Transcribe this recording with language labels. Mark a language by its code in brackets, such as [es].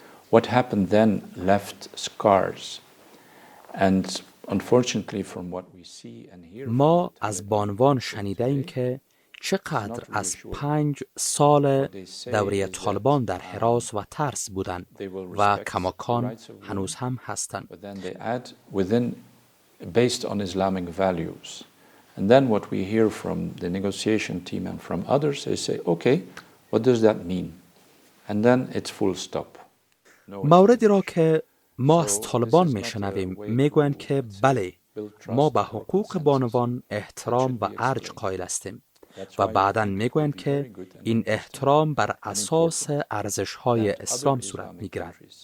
[en] What happened then left scars. And unfortunately from what we see and hear [fa] ما از بانوان شنیده ایم که چقدر از 5 سال دوره طالبان در هراس و ترس بودند و کماکان هنوز هم هستند. [en] But then they add within based on Islamic values. And then what we hear from the negotiation team and from others, they say, okay, what does that mean? And then it's full stop. [fa] موردی را که ما از طالبان میشنویم میگویند که بله، ما به حقوق بانوان احترام و ارج قائل هستیم و بعداً میگویند که این احترام بر اساس ارزش‌های اسلام صورت میگیرد.